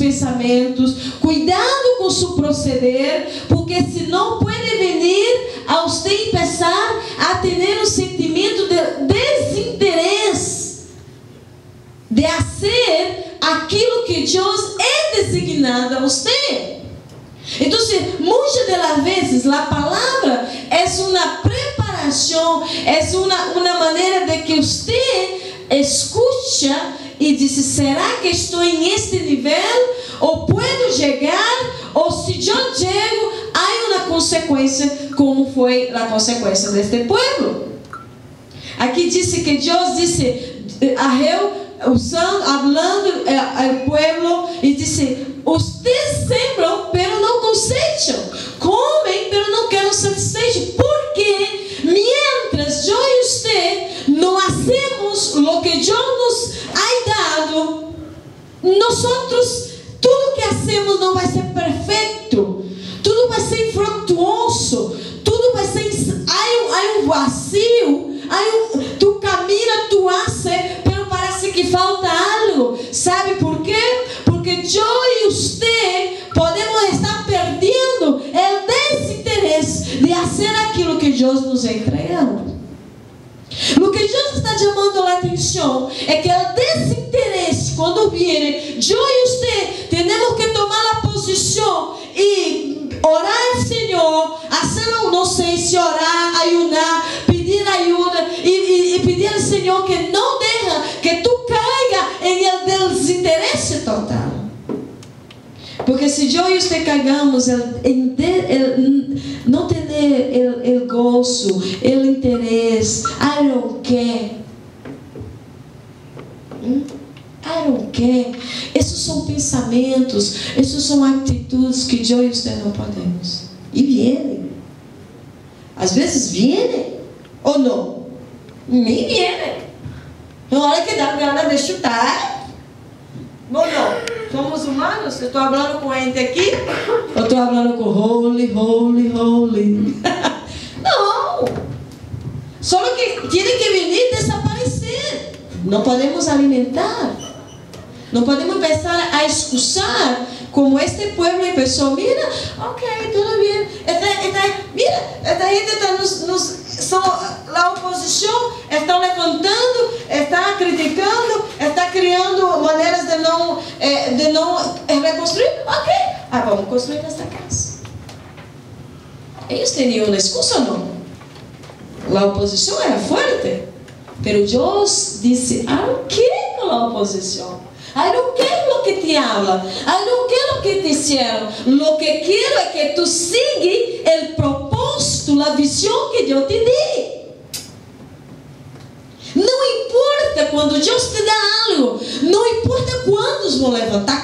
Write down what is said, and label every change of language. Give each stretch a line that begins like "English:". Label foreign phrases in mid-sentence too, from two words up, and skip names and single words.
Portuguese: pensamentos, cuidado com seu proceder, porque senão pode vir a você começar a ter um sentimento de desinteresse de fazer aquilo que Deus é designado a Então, muitas das vezes, a palavra é uma preparação
Spanish: oración es una manera de que usted escucha y dice, ¿será que estoy en este nivel? ¿O puedo llegar? ¿O si yo llego, hay una consecuencia como fue la consecuencia de este pueblo? Aquí dice que Dios dice a Ageu, hablando al pueblo, y dice, ustedes sembran, pero no cosechan, comen, pero no quedan satisfechos, porque mientras yo y usted no hacemos lo que Dios nos ha dado, nosotros,
Portuguese: tudo que
Spanish: hacemos
Portuguese: não vai ser perfeito, tudo vai ser infrutuoso, tudo vai ser, há vazio,
Spanish: tu camina, tu hace, pero parece que falta algo.
Portuguese: ¿Sabe por quê?
Spanish: Porque yo y usted podemos estar perdendo el desinteresse de hacer
Portuguese: aquilo que Deus
Spanish: nos ha entregado.
Portuguese: O que Deus está chamando a atenção é que o desinteresse, quando viene, eu e você temos que tomar a posição e orar ao Senhor, hacer, não sei se orar, ayunar, pedir ajuda e pedir ao Senhor que não deixa que
Spanish: tu caiga
Portuguese: em el desinteresse total. Porque se eu e você caigamos não ter o gozo, o interesse,
English: I don't care. I don't care.
Portuguese: Esses são pensamentos, essas são atitudes que eu e você não podemos. E vêm. Às vezes vêm, ou não? Nem vêm. Na hora que dá gana de chutar. Ou não? Somos humanos? Eu estou falando com gente aqui? Eu estou falando com
English: holy, holy, holy.
Portuguese: Não. Só que tem que vir desaparecer. Não podemos alimentar. Não podemos começar a excusar como
Spanish: este pueblo empezó.
Portuguese: Mira, ok, tudo bem. Mira, esta gente está a oposição está levantando, está criticando, está criando maneiras de não reconstruir. Ok, vamos construir esta casa. Eles tinham uma excusa ou não? A oposição era forte, mas Deus disse, não quero a oposição.
English: I don't care
Spanish: lo que te habla.
English: I don't care
Spanish: lo que te hicieron. Lo que quiero es que tú sigas el propósito, la visión que yo te di.
Portuguese: Não importa quando Deus te dá algo. Não importa quantos vão levantar.